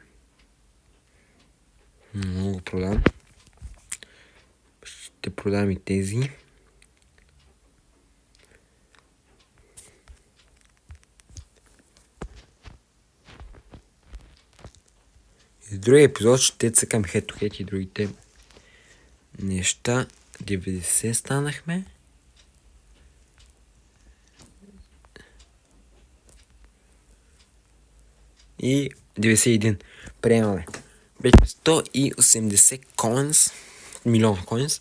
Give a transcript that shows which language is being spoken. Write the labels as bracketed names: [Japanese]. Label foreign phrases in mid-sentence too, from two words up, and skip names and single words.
[Bulgarian] Много продам. Ще продам и тези. И в другия епизод ще цъкам head-to-head и другите неща. 90 станахме. И 91. Приемаме. Вече 180 коинс. Милион коинс.